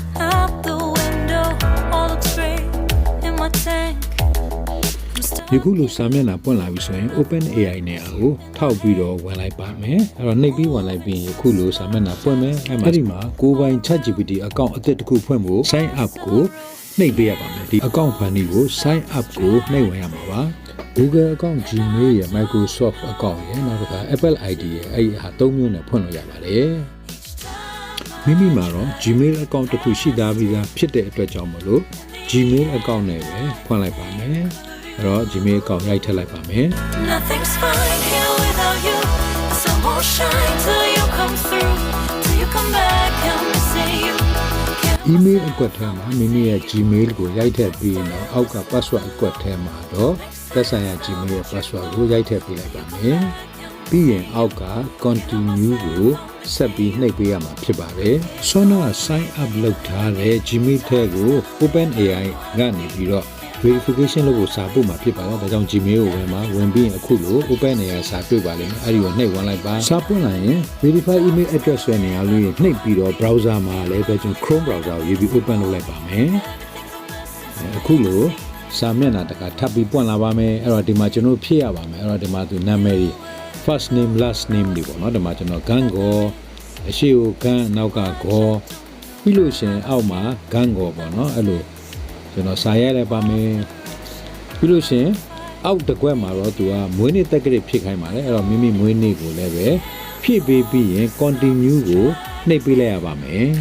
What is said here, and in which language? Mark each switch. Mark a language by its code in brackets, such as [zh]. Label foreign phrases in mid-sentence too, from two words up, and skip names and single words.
[my] ဒီခုလိုစာမျက်နှာပွင့်လာပြီဆိုရင် Open AI နဲ့အခုထောက်ပြီးတော့ဝင်လိုက်ပါမယ်အဲ့တော့နှိပ်ပြီးဝင်လိုက်ပြီးယခုလိုစာမျက်နှာပွင့်မယ်အဲ့ဒီမှာကိုယ်ပိုင် Chat GPT account အသစ်တစ်ခု ဖွင့်ဖို့ [en] sign up [my] ကိုနှိပ်ပေးရပါမယ်ဒီ account ဖန်တီးကို [en] sign up [my] ကိုနှိပ်ဝင်ရမှာပါ Google account Gmail ရယ် Microsoft account ရယ်နောက်တစ်ခါ Apple ID ရယ်အဲ့ဒီဟာ၃မျိုးနဲ့ဖွင့်လို့ရပါတယ်မိမိမှာတော့ Gmail account တစ်ခုရှိသားပြီးသားဖြစ်တဲ့အတွက်ကြောင့်မလို့ Gmail account နဲ့ပဲဖွင့်လိုက်ပါမယ်အဲ့တော့ Gmail account ရိုက်ထည့်လိုက်ပါမယ် Nothing's [en] fine here without you Some more shine till you come through Till you come back and say you [my] Email အကွက်ထဲမှာမိမိရဲ့ Gmail ကိုရိုက်ထည့်ပြီးတော့အောက်က password အကွက်ထဲမှာတော့သက်ဆိုင်ရာ Gmail ရဲ့ password ကိုရိုက်ထည့်ပေးလိုက်ပါမယ်ပြီးရင်အောက်က continue ကိုဆက်ပြီးနှိပ်ပေးရမှာဖြစ်ပါတယ်ဆွမ်းနာ [en] sign up [my] လုပ်ထားတဲ့ Gmail ထဲကို Open AI ကနေပြီးတော့verification လို့ကိုစာပို့မှာဖြစ်ပါတယ်ဒါကြောင့် Gmail ကိုဝင်ပြီးအခုလို Open AI စာ တွေ့ပါလိမ့်မယ်အဲဒီကိုနှိပ်ဝင်လိုက်ပါစာပွင့်လာရင် [en] verify email address [my] ဆိုတဲ့နေရာလေးနှိပ်ပြီးတော့ browser မှာလည်းပဲကျွန်တော် Chrome browser ကိုရေးပြီး open လုပ်လိုက်ပါမယ်အခုလိုစာမျက်နှာတစ်ခါထပ်ပြီးပွင့်လာပါမယ်အဲ့တော့ဒီမှာကျွန်တော်ဖြည့်ရပါမယ်အဲ့တော့ဒီမှာသူနာမည်တွေ [en] first name last name [my] တွေပေါ့နော်ဒီမှာကျွန်တော် Kantkaw အရှိကို Kant နောက်က Kaw ပြီးလို့ရှင်အောက်မှာ Kantkaw ပေါ့နော်အဲ့လိုကျွန်တော်စာရိုက်လိုက်ပါမယ်ပြီးလို့ရှင်အောက်တစ်ခွက်မှာတော့သူကမွေးနေ့တက်ကလေးဖြည့်ခိုင်းပါတယ်အဲ့တော့မိမိမွေးနေ့ကိုလည်းပဲဖြည့်ပေးပြီးရင် continue ကိုနှိပ်ပေးလိုက်ရပါမယ်